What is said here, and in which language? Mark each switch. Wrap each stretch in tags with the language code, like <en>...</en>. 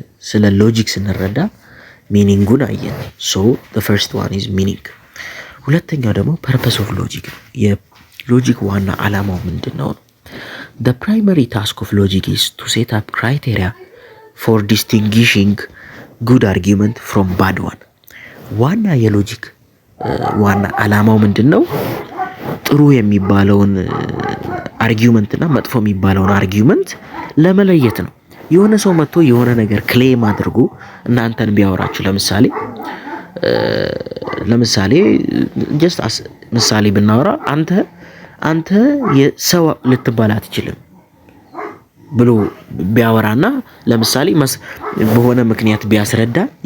<am>ስለ ሎጂክ ስንረዳ ሚኒንጉን አየን። ሶ</am> <en>the first one is meaning።</en> <am>ሁለተኛው ደግሞ</am> <en>purpose of logic</en> <am>ነው። የሎጂክ ዋና ዓላማው ምንድነው?</am> <en>The primary task of logic is to set up criteria for distinguishing good argument from bad one።</en> <am>ዋና የሎጂክ ዋና ዓላማው ምንድነው? ጥሩ የሚባለውን አርጊውመንት እና መጥፎ የሚባለውን አርጊውመንት ለመለየት ነው። የሆነ ሰው መጥቶ የሆነ ነገር ክሌም አድርጎ እናንተን ቢያወራችሁ ለምሳሌ ጀስት ምሳሌ ብናወራ አንተ የሰው ልትባል አትችልም ብሎ ቢያወራና ለምሳሌ በሆነ ምክንያት ቢያስረዳ</am>